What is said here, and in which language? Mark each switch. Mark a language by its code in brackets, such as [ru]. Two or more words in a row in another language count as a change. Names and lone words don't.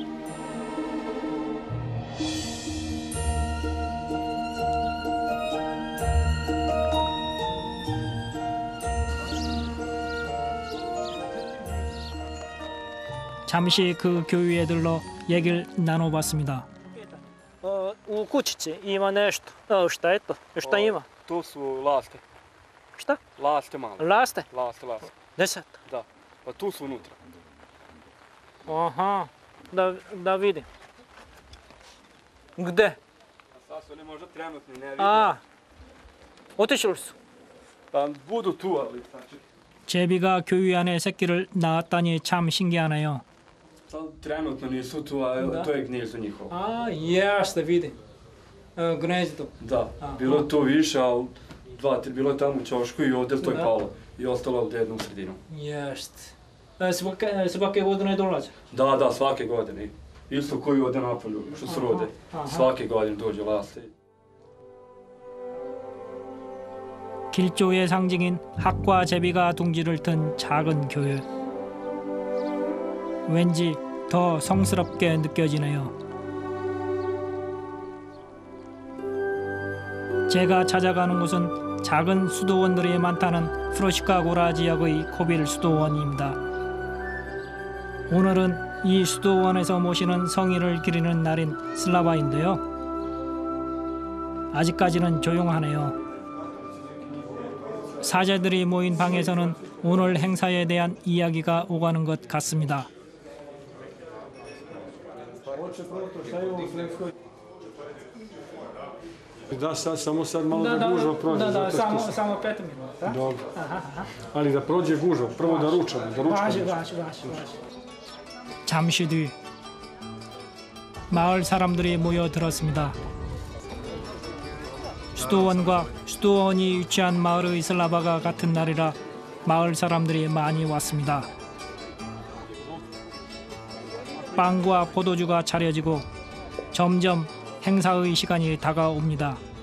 [ko] 잠시 그 교회에 들러 얘기를 나눠봤습니다. [sr] U kućici ima nešto. Šta je to? Šta ima? Tu su laste. Šta? Laste male. Laste? Laste. Deset. Da. Pa tu su unutra. Aha. Da vidim. Gde? Sad su ne možda trenutni, ne vidim. Otišli su. Pa budu tu, ali znači. [ko] 제비가 교회 안에 새끼를 낳았다니 참 신기하네요. [sr] Sad trenutno nisu tu, a to je gnijezdo njihovo. Jeste, vidim. Gnezdo. Da, bilo je tu više, ali bilo je tamo u ćošku i ovdje to je palo. I ostalo je ovdje jednu sredinu. Jeste. Svake godine dolaze? Da, svake godine. Isto koji ovdje napolju, što se rode. Svake godine dođe laste. [ko] 길조의 상징인 학과 제비가 둥지를 튼 작은 교회. 왠지 더 성스럽게 느껴지네요. 제가 찾아가는 곳은 작은 수도원들이 많다는 프로시카 고라 지역의 코빌 수도원입니다. 오늘은 이 수도원에서 모시는 성인을 기리는 날인 슬라바인데요. 아직까지는 조용하네요. 사제들이 모인 방에서는 오늘 행사에 대한 이야기가 오가는 것 같습니다. [sr] Da, samo sad malo da gužva prođe. Da, samo 5 minuta. Dobro. Ali da prođe gužva, prvo da ručamo. Važi. [ko] 잠시 뒤 마을 사람들이 모여들었습니다. 수도원과 수도원이 위치한 마을의 슬라바가 같은 날이라 마을 사람들이 많이 왔습니다. 빵과 포도주가 차려지고 점점 행사의 시간이 다가옵니다.